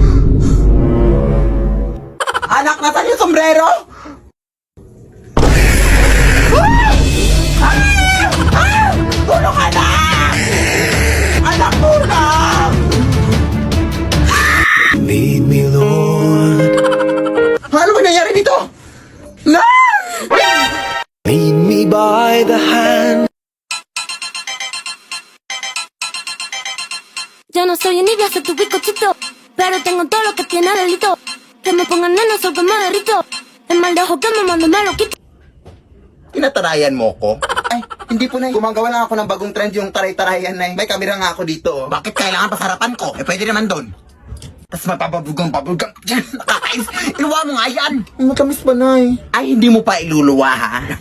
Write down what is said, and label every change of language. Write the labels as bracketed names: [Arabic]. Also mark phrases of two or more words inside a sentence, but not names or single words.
[Filipino] Anak, nasan yung sombrero? Tulong, anak! Anak, tulong! [English] Lead me, Lord. [Filipino] Ano ba nangyari dito? [English] Lead me by the hand. [Spanish] Yo no soy envidia, soy tu bizcochito, pero tengo todo lo que tiene delito. Que me pongan neno, soy que me derrito. Es mal de ojo que me mando, me lo quito. [Filipino] Tinatarayan mo ko? Ay, hindi po, Nay. Gumagawa lang ako ng bagong trend yung taray-tarayan, Nay. May kamera nga ako dito, oh. Bakit kailangan pasarapan ko? Eh, pwede naman doon. Tapos mapapabugang dyan. Nakakais. Iluwa mo nga yan. Matamis ba, Nay? Ay, hindi mo pa iluluwa, ha?